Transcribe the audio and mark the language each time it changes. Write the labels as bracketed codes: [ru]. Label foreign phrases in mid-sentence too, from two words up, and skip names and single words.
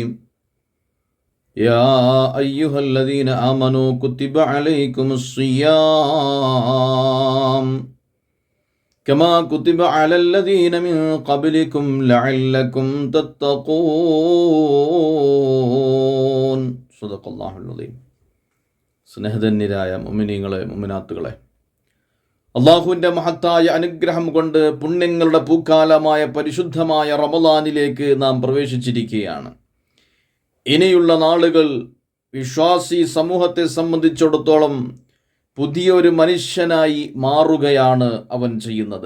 [ar] يا أيها الذين آمنوا كتب عليكم الصيام كما كتب على الذين من قبلكم لعلكم تتقون. صدق الله العظيم. [ml] സ്നേഹധന്യരായ മുഅ്മിനീങ്ങളെ മുഅ്മിനാത്തുകളെ, അള്ളാഹുവിൻ്റെ മഹത്തായ അനുഗ്രഹം കൊണ്ട് പുണ്യങ്ങളുടെ പൂക്കാലമായ പരിശുദ്ധമായ റമളാനിലേക്ക് നാം പ്രവേശിച്ചിരിക്കുകയാണ്. ഇനിയുള്ള നാളുകൾ വിശ്വാസി സമൂഹത്തെ സംബന്ധിച്ചിടത്തോളം പുതിയൊരു മനുഷ്യനായി മാറുകയാണ് അവൻ ചെയ്യുന്നത്.